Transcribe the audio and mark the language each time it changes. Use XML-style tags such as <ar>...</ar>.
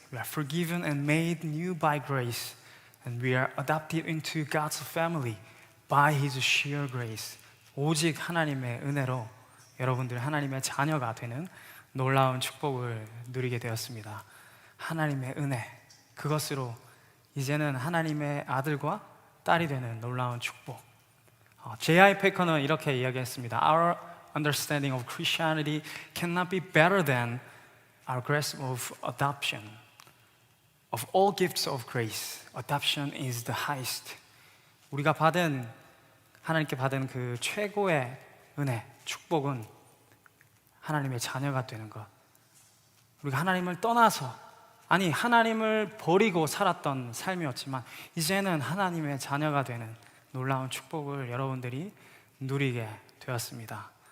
<en>We are forgiven and made new by grace. And we are adopted into God's family by His sheer grace.</en> <ko>오직 하나님의 은혜로 여러분들 하나님의 자녀가 되는 놀라운 축복을 누리게 되었습니다. 하나님의 은혜, 그것으로 이제는 하나님의 아들과 딸이 되는 놀라운 축복.</ko> <en>J.I.</en> <ko>Packer는 이렇게 이야기했습니다.</ko> <en>Our understanding of Christianity cannot be better than our grasp of adoption. Of all gifts of grace, adoption is the highest.</en> <ko>우리가 하나님께 받은 그 최고의 은혜, 축복은 하나님의 자녀가 되는 것. 우리가 하나님을 떠나서, 하나님을 버리고 살았던 삶이었지만 이제는 하나님의 자녀가 되는 놀라운 축복을 여러분들이 누리게 되었습니다.</ko>